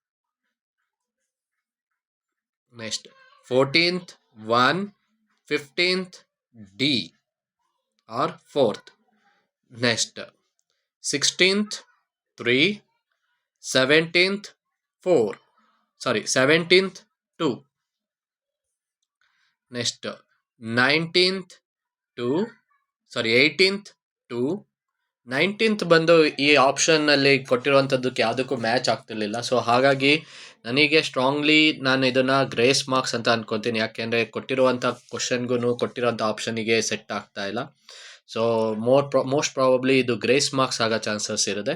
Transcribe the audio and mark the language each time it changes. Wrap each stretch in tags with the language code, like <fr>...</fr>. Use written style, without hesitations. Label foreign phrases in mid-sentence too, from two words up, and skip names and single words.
<en>next 14th 1, 15th D or 4th, next 16th 3, 17th 4, 17th 2, next 19th 2, 18th 2.</en> <kn>19th ಬಂದು ಈ ಆಪ್ಷನ್ನಲ್ಲಿ ಕೊಟ್ಟಿರುವಂಥದ್ದಕ್ಕೆ ಯಾವುದಕ್ಕೂ ಮ್ಯಾಚ್ ಆಗ್ತಿರ್ಲಿಲ್ಲ. ಸೊ ಹಾಗಾಗಿ ನನಗೆ ಸ್ಟ್ರಾಂಗ್ಲಿ ನಾನು ಇದನ್ನು</kn> <en>grace marks</en> <kn>ಅಂತ ಅಂದ್ಕೊತೀನಿ. ಯಾಕೆಂದರೆ ಕೊಟ್ಟಿರುವಂಥ ಕ್ವಶನ್ಗೂ ಕೊಟ್ಟಿರುವಂಥ ಆಪ್ಷನಿಗೆ ಸೆಟ್ ಆಗ್ತಾ ಇಲ್ಲ.</kn> <en>so most probably</en> <kn>ಇದು</kn> <en>grace marks</en> <kn>ಆಗೋ ಚಾನ್ಸಸ್ ಇರುತ್ತೆ.</kn>